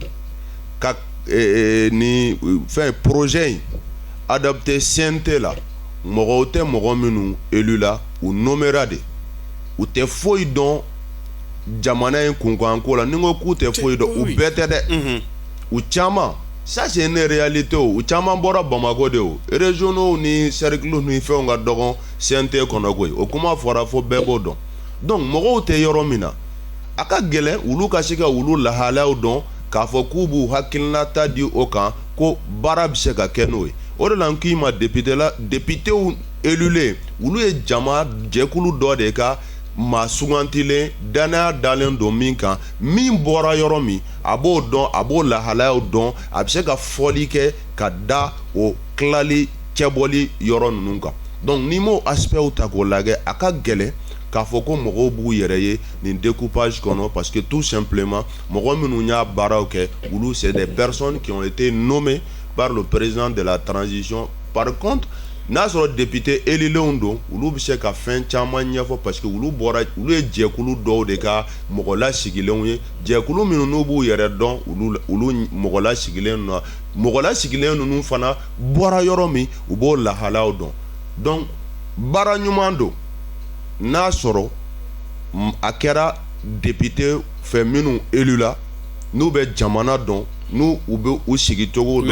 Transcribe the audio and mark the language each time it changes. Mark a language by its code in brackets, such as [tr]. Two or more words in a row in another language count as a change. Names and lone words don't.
[bm] ka ni fɛn projet in adapté CNT la mɔgɔw tɛ mɔgɔ minnu élu la u nommera de u tɛ foyi dɔn jamana in kunkanko la ni ko k'u tɛ foyi dɔn u bɛɛ tɛ dɛ u caman [fr] ça c'est une réalité [bm] u caman bɔra Bamako de o régionaux ni cercles ni fɛnw ka dɔgɔn CNT kɔnɔ koyi o kuma fɔra fo bɛɛ b'o dɔn donc mɔgɔw tɛ yɔrɔ min na a ka gɛlɛn olu ka se ka olu lahalayaw dɔn k'a fɔ k'u b'u hakilinata di o kan ko baara bɛ se ka kɛ n'o ye o de la n k'i ma députéw élulen olu ye jama jɛkulu dɔ de ka maa sugantilen danaya dalen don min kan min bɔra yɔrɔ min a b'o dɔn a b'o lahalayaw dɔn a bɛ se ka fɔli kɛ ka da o tilali cɛbɔli yɔrɔ ninnu kan donc n'i m'o aspect ta k'o lajɛ a ka gɛlɛn k'a fɔ ko mɔgɔw b'u yɛrɛ ye nin découpage kɔnɔ [fr] parce que [bm] tout simplement mɔgɔ minnu y'a baaraw kɛ olu [fr] c'est des personnes qui ont été nommées par le président de la transition par contre [bm] n'a sɔrɔ député élilenw don olu bɛ se ka fɛn caman ɲɛfɔ [fr] parce que [bm] olu ye jɛkulu dɔw de ka mɔgɔ lasigilenw ye jɛkulu minnu n'u b'u yɛrɛ dɔn olu mɔgɔ lasigilen na mɔgɔ lasigilen ninnu fana bɔra yɔrɔ min u b'o lahalaw dɔn donc baara ɲuman don n'a sɔrɔ a kɛra député fɛ minnu élu la n'u bɛ jamana dɔn n'u bɛ u sigicogo dɔn.